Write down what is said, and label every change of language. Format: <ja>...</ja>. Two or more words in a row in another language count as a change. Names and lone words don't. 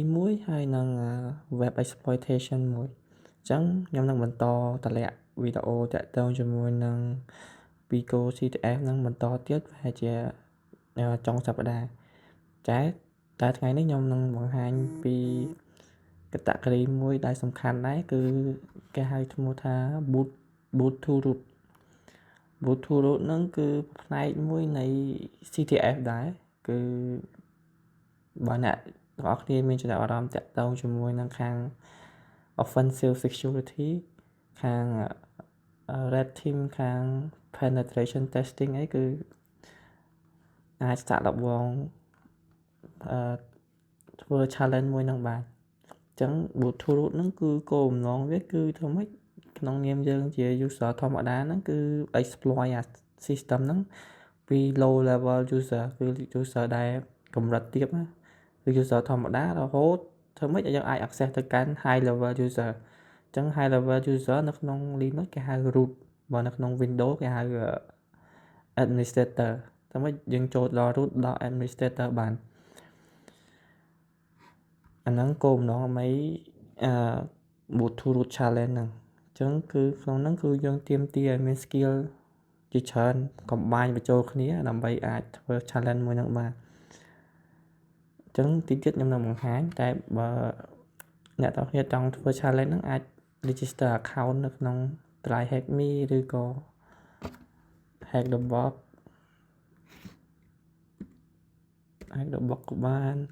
<km>មួយហើយនិង</km> <en>web exploitation</en> <km>មួយអញ្ចឹងខ្ញុំនឹងបន្តតម្លាក់វីដេអូតាក់ទងជាមួយនឹង Pico CTF នឹងបន្តទៀតប្រហែលជាចុងសប្តាហ៍តែថ្ងៃនេះខ្ញុំនឹងបង្ហាញពីcategory មួយដែលសំខាន់ដែរគឺគេហៅឈ្មោះថា</km> <en>boot to root</en> <km>ហ្នឹងគឺផ្នែកមួយនៃ CTF ដែរគឺបើអ្នកទាំងអស់គ្នាមានចំណាប់អារម្មណ៍តាក់ទងជាមួយនឹងខាង</km> <en>offensive security</en> <km>ខាង</km> <en>red team</en> <km>ខាង</km> <en>penetration testing</en> <km>អីគឺអាចសាកល្បង ធ្វើ challenge មួយនឹងបានអញ្ចឹង</km> <en>boot to root</en> <km>ហ្នឹងគឺគោលបំណងវាគឺធ្វើម៉េចក្នុងនាម យើងជា user ធម្មតាហ្នឹងគឺ exploit អា system ហ្នឹងពី</km> <en>low level user</en> <km>គឺ user ដែលកម្រិតទាបណាគឺ user ធម្មតារហូតធ្វើម៉េចឲ្យយើងអាច access ទៅកាន់</km> <en>high level user</en> <km>អញ្ចឹង</km> <en>high level user</en> <km>នៅក្នុង Linux គេហៅ root បើនៅក្នុង Windows គេហៅ administrator ធ្វើម៉េចយើងចូលដល់ root ដល់ administrator បាន អាហ្នឹងគោលបំណងអ្វី</km> <en>boot to root challenge</en> <km>ហ្នឹងអញ្ចឹងគឺក្នុង ហ្នឹងគឺយើងទាមទារឲ្យមាន skill ជាច្រើនcombine បញ្ចូលគ្នាដើម្បីអាចធ្វើ challenge មួយហ្នឹងបានអញ្ចឹងតិចទៀតខ្ញុំនឹងបង្ហាញតែបើអ្នកទាំងគ្នាចង់ធ្វើ challenge ហ្នឹងអាច</km> <en>register account</en> <km>នៅក្នុង TryHackMe ឬក៏ Hack the Box ក៏បាន</km>